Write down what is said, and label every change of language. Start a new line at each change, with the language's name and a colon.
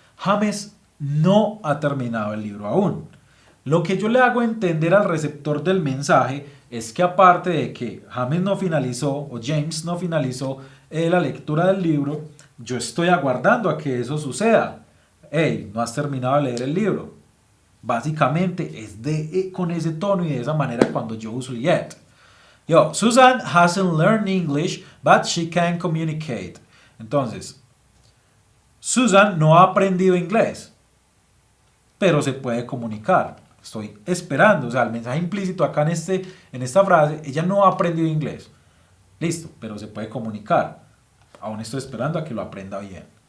Spanish: James no ha terminado el libro aún. Lo que yo le hago entender al receptor del mensaje es que aparte de que James no finalizó o James no finalizó la lectura del libro, yo estoy aguardando a que eso suceda. Hey, no has terminado de leer el libro. Básicamente es con ese tono y de esa manera cuando yo uso yet.
English: Yo, Susan hasn't learned English, but she can communicate.
Spanish: Entonces, Susan no ha aprendido inglés, pero se puede comunicar. Estoy esperando, o sea, el mensaje implícito acá en esta frase, ella no ha aprendido inglés. Listo, pero se puede comunicar. Aún estoy esperando a que lo aprenda bien.